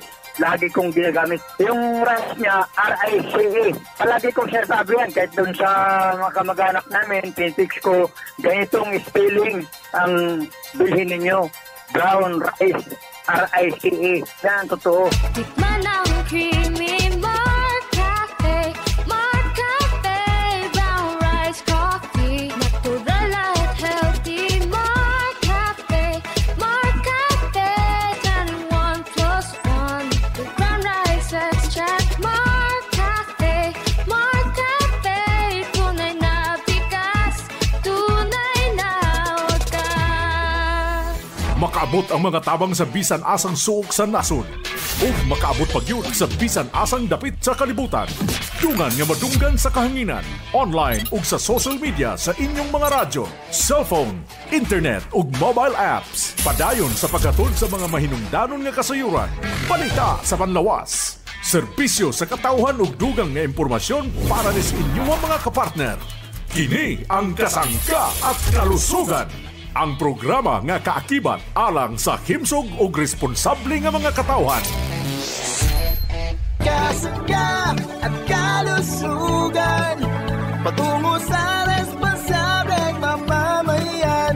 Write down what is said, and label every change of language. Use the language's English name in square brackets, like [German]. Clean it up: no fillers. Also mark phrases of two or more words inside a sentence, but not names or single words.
[Filipino] Lagi kong ginagamit. Yung rice niya, RICE. Palagi kong sinasabi yan. Kahit doon sa mga kamag-anak namin, pinitix ko, ganitong spelling ang bilhin ninyo. [English] Brown rice, [Filipino] RICE. Yan, totoo. Tikman ang creamy Mark Cafe, [English] brown rice coffee. [Filipino] Natural at healthy Mark Cafe, 10-in-1 plus 1. [English] With brown rice extract, Mark Cafe, [Filipino] tunay na bigas, tunay na wagas. [Cebuano] Makaabot ang mga tabang sa bisan asang suok sa nasod. O makaabot pag yun sa bisan asang dapit sa kalibutan. Dungan nga madunggan sa kahanginan. Online ug sa [English] social media [Cebuano] sa inyong mga radyo, cellphone, internet ug [English] mobile apps. [Cebuano] Padayon sa pagkatod sa mga mahinungdanon nga kasayuran. Balita sa panlawas. Serbisyo sa katawhan ug dugang nga impormasyon para sa inyong mga kapartner. Kini ang Kasangka at Kalusugan. Ang programa nga kaakibat alang sa himsog ug responsable nga mga katawhan. [Filipino] Kasangga at Kalusugan, patungo sa responsableng mamamayan.